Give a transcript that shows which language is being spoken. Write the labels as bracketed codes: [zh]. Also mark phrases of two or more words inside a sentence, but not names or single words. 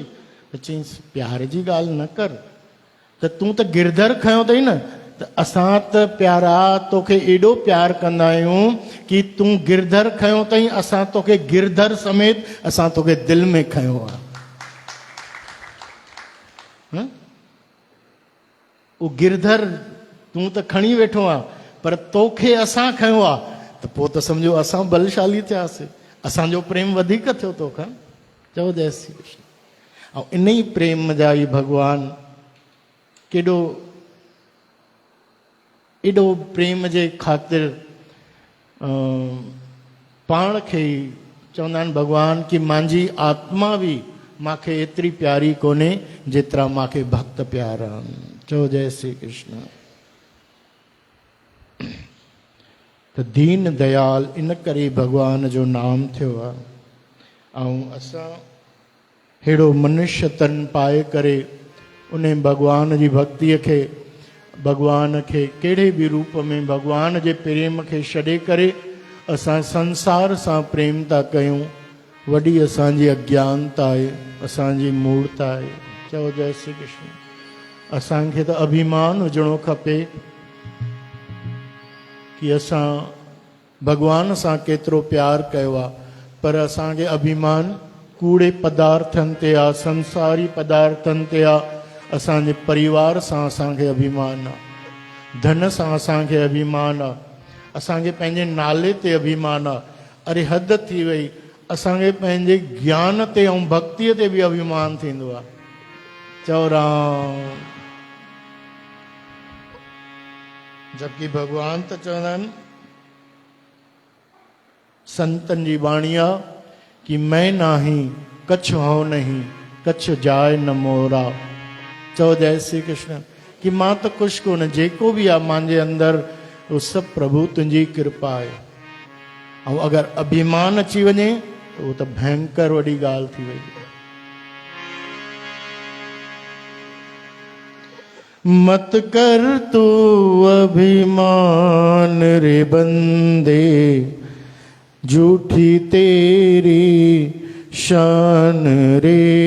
[sd] त चईंसि प्यार जी ॻाल्हि न कर, त तूं त गिरधर खयो अथई न, त असां त प्यारा तोखे एॾो प्यारु कंदा आहियूं कि तूं गिरधर खयो अथई, असां तोखे गिरधर समेत असां तोखे दिलि में खयो आहे। उहो गिरधर तूं त खणी वेठो आहे, पर तोखे असां खयो आहे, त पोइ त सम्झो असां बलशाली थियासीं, असांजो प्रेम वधीक थियो तोखां। चओ जय श्री कृष्ण। ऐं इन ई प्रेम जा ई भॻवानु केॾो एॾो प्रेम जे ख़ातिर पाण खे ई चवंदा आहिनि भॻवान कि मुंहिंजी आत्मा बि मूंखे एतिरी प्यारी कोन्हे जेतिरा मूंखे भक्त प्यारा आहिनि। चओ जय श्री कृष्ण। त दीन दयाल इन करे भॻवान जो नाम थियो आहे। ऐं असां अहिड़ो मनुष्य तन पाए करे उन भॻवान जी भक्तीअ खे, भॻवान खे कहिड़े बि रूप में भॻवान जे प्रेम खे छॾे करे असां संसार सां प्रेम था कयूं, वॾी असांजी अज्ञानता आहे, असांजी मूर्ता आहे। चओ जय श्री कृष्ण। असांखे त अभिमान हुजणो खपे कि असां भगवान सां केतिरो प्यार कयो आहे, पर असांखे अभिमान कूड़े पदार्थनि ते आहे, संसारी पदार्थनि ते आहे। असांजे परिवार सां असांखे अभिमान आहे, धन सां असांखे अभिमान आहे, असांखे पंहिंजे नाले ते अभिमान आहे। अरे हद थी वई, असांखे पंहिंजे ज्ञान ते ऐं भक्तीअ ते बि अभिमान थींदो आहे। चओ राम। जबकि भगवान त चवंदा आहिनि संतन जी बाणी आहे कि [hi] मैं नाही कछ हो नहीं, कछ जाए न मोरा। [sd] चओ जय श्री कृष्ण। कि मां त कुछ कोन, जेको बि आहे मुंहिंजे अंदरि उहो सभु प्रभु तुंहिंजी कृपा आहे। ऐं अगरि अभिमान अची वञे त उहो त भयंकर वॾी ॻाल्हि थी वई। [hi] मत कर तू अभिमान रे बंदे, झूठी तेरी शान रे।